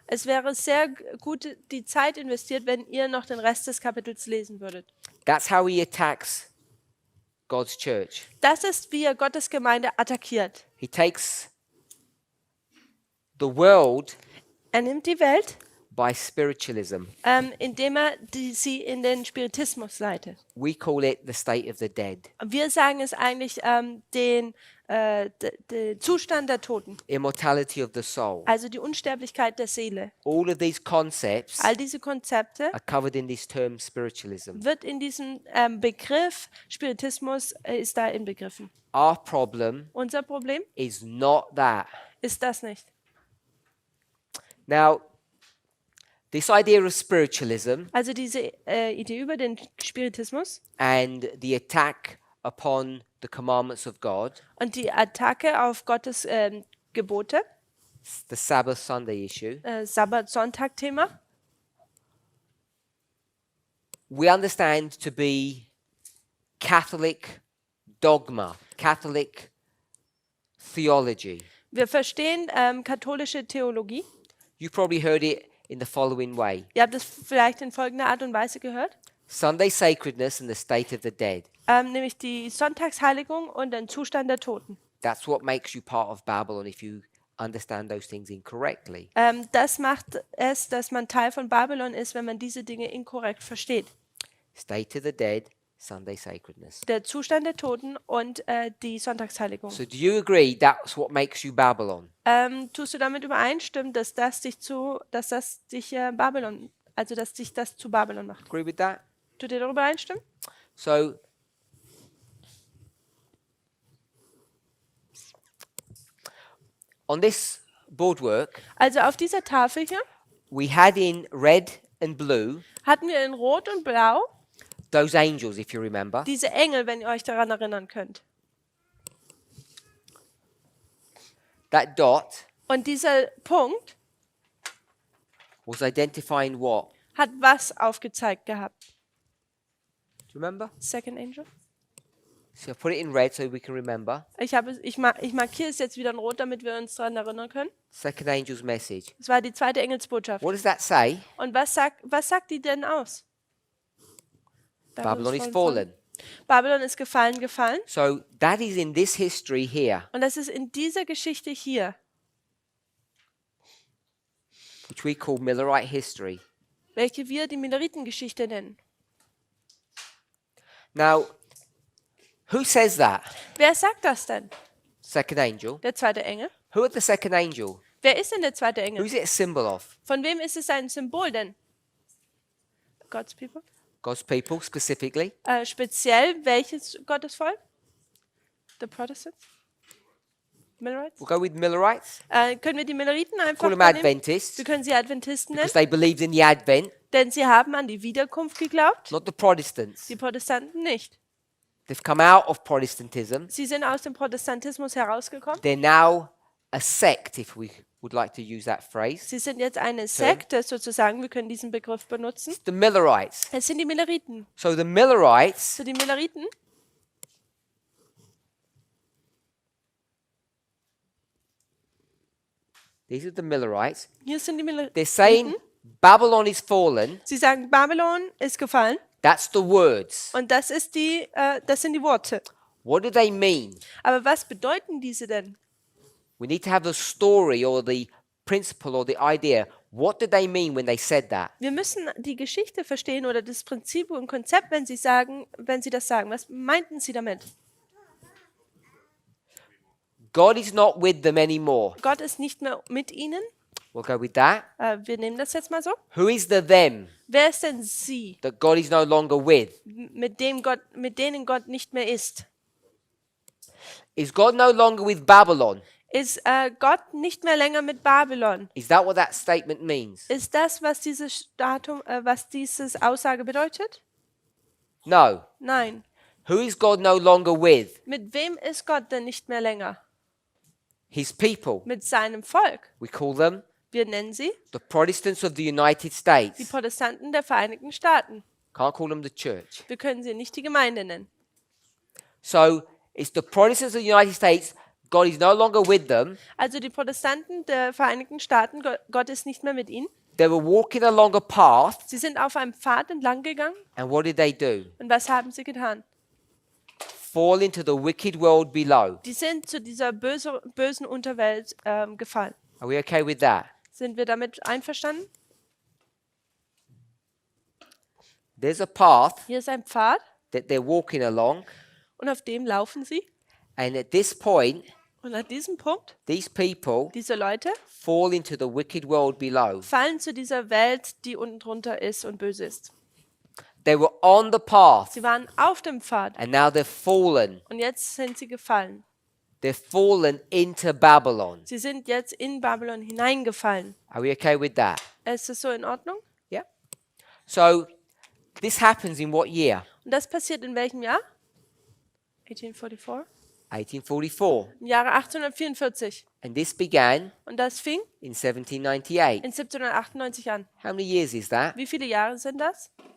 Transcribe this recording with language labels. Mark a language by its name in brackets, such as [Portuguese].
[German] Es wäre sehr gut die Zeit investiert, wenn ihr noch den Rest des Kapitels lesen würdet. [English] That's how he attacks God's church. [German] Das ist, wie er Gottes Gemeinde attackiert. [English] He takes the world [German] Er nimmt die Welt, [English] by spiritualism. [German] indem er sie in den Spiritismus leitet. [English] We call it the state of the dead. [German] Wir sagen es eigentlich den Zustand der Toten, [English] Immortality of the soul. [German] also die Unsterblichkeit der Seele. [English] All of these concepts [German] All diese Konzepte [English] are covered in this term spiritualism. [German] wird in diesem Begriff Spiritismus ist da inbegriffen. [English] Our problem [German] Unser Problem [English] is not that. [German] ist das nicht. [English] Now, this idea of spiritualism [German] Also diese Idee über den Spiritismus [English] and the attack upon the commandments of God, [German] und die Attacke auf Gottes Gebote, [English] the Sabbath Sunday issue, [German] Sabbat-Sonntag-Thema, [English] we understand to be Catholic dogma, Catholic theology. [German] wir verstehen katholische Theologie. [English] You probably heard it in the following way: [German] Ihr habt es vielleicht in folgender Art und Weise gehört, [English] Sunday sacredness and the state of the dead. [German] nämlich die Sonntagsheiligung und den Zustand der Toten. [English] That's what makes you part of Babylon if you understand those things incorrectly. [German] Das macht es, dass man Teil von Babylon ist, wenn man diese Dinge inkorrekt versteht. [English] State of the dead, Sunday sacredness. [German] Der Zustand der Toten und die Sonntagsheiligung. [English] So do you agree that's what makes you Babylon? [German] Tust du damit übereinstimmen, dass das dich Babylon, also dass dich das zu Babylon macht? [English] Agree with that? [German] Tut ihr darüber einstimmen? [English] So on this boardwork, [German] Also auf dieser Tafel hier [English] we had in red and blue [German] hatten wir in Rot und Blau [English] those angels, if you remember. [German] diese Engel, wenn ihr euch daran erinnern könnt. [English] That dot [German] Und dieser Punkt [English] was identifying what? [German] hat was aufgezeigt gehabt? [English] Do you remember? Second Angel? So I put it in red so we can remember. [German] Ich markiere es jetzt wieder in Rot, damit wir uns daran erinnern können. [English] Second angel's message. [German] Das war die zweite Engelsbotschaft. [English] What does that say? [German] Und was sagt die denn aus? [English] Babylon is fallen. [German] Babylon ist gefallen. [English] So that is in this history here, [German] Und das ist in dieser Geschichte hier, [English] which we call Millerite history. [German] welche wir die Milleritengeschichte nennen. [English] Now, who says that? [German] Wer sagt das denn? [English] Second angel. [German] Der zweite Engel? [English] Who is the second angel? [German] Wer ist denn der zweite Engel? [English] Who's it a symbol of? [German] Von wem ist es ein Symbol denn? [English] God's people? God's people specifically. [German] Speziell welches Gottesvolk? [English] The Protestants? Millerites? We'll go with Millerites. [German] Können wir die Milleriten einfach [English] Call them [German] nehmen? [English] Adventists [German] Wir können sie Adventisten nennen, [English] because they believed in the Advent, [German] denn sie haben an die Wiederkunft geglaubt, [English] not the Protestants. [German] die Protestanten nicht. [English] They've come out of Protestantism. [German] Sie sind aus dem Protestantismus herausgekommen. [English] They're now a sect, if we would like to use that phrase. [German] Sie sind jetzt eine Sekte sozusagen, wir können diesen Begriff benutzen. [English] The Millerites. [German] Es sind die Milleriten. [English] So the Millerites [German] So die Milleriten, [English] these are the Millerites. [German] hier sind die [English] They're [German] Milleriten. [English] saying Babylon is fallen. [German] Sie sagen, Babylon ist gefallen [English] That's the words. [German] und das sind die Worte. [English] What do they mean? [German] Aber was bedeuten diese denn? [English] We need to have the story or the principle or the idea. What did they mean when they said that? [German] Wir müssen die Geschichte verstehen oder das Prinzip und Konzept, wenn sie das sagen. Was meinten sie damit? [English] God is not with them anymore. [German] Gott ist nicht mehr mit ihnen. [English] We'll go with that. [German] Wir nehmen das jetzt mal so. [English] Who is the them [German] Wer ist denn sie, [English] that God is no longer with? [German] mit denen Gott nicht mehr ist? [English] Is God no longer with Babylon? [German] Ist Gott nicht mehr länger mit Babylon? [English] Is that what that statement means? [German] Ist das, was was dieses Aussage bedeutet? [English] No. [German] Nein. [English] Who is God no longer with? [German] Mit wem ist Gott denn nicht mehr länger? [English] His people. [German] Mit seinem Volk. [English] We call them [German] Wir nennen sie [English] the Protestants of the United [German] die [English] States. [German] Protestanten der Vereinigten Staaten. [English] Can't call them the church. [German] Wir können sie nicht die Gemeinde nennen. [English] So it's the Protestants of the United States. God is no longer with them. [German] Also die Protestanten der Vereinigten Staaten, Gott ist nicht mehr mit ihnen. [English] They were walking along a path, [German] Sie sind auf einem Pfad entlang gegangen. [English] and what did they do? [German] Und was haben sie getan? [English] Fall into the wicked world below. [German] Die sind zu dieser bösen Unterwelt gefallen. [English] Are we okay with that? [German] Sind wir damit einverstanden? [English] There's a path [German] Hier ist ein Pfad [English] that they're walking along, [German] und auf dem laufen sie. [English] and at this point, [German] Und an diesem Punkt, [English] these people [German] diese Leute [English] fall into the wicked world below. [German] fallen zu dieser Welt, die unten drunter ist und böse ist. [English] They were on the path, [German] Sie waren auf dem Pfad [English] and now they've fallen. [German] und jetzt sind sie gefallen. [English] They've fallen into Babylon. [German] Sie sind jetzt in Babylon hineingefallen. [English] Are we okay with that? [German] Ist das so in Ordnung? [English] Yeah. So this happens in what year? [German] Und das passiert in welchem Jahr? [English] 1844? 1844. [German] Im Jahre 1844. [English] And this began [German] Und das fing [English] in 1798. [German] in 1798 an. [English] How many years is that? [German] Wie viele Jahre sind das?